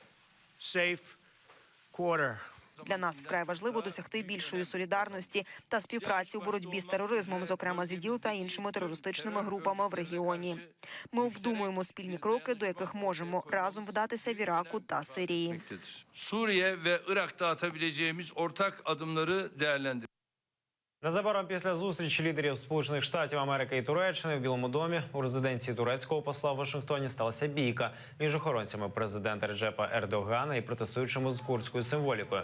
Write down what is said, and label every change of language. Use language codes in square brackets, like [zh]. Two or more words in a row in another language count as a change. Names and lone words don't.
[uk] Для нас вкрай важливо досягти більшої солідарності та співпраці у боротьбі з тероризмом, зокрема з ІДІЛ та іншими терористичними групами в регіоні. Ми обдумуємо спільні кроки, до яких можемо разом вдатися в Іраку та Сирії. [tr] Suriye ve Irak'ta atabileceğimiz ortak adımları değerlendir. [uk] Незабаром після зустрічі лідерів Сполучених Штатів Америки і Туреччини в Білому домі у резиденції турецького посла в Вашингтоні сталася бійка між охоронцями президента Реджепа Ердогана і протестуючими з курдською символікою.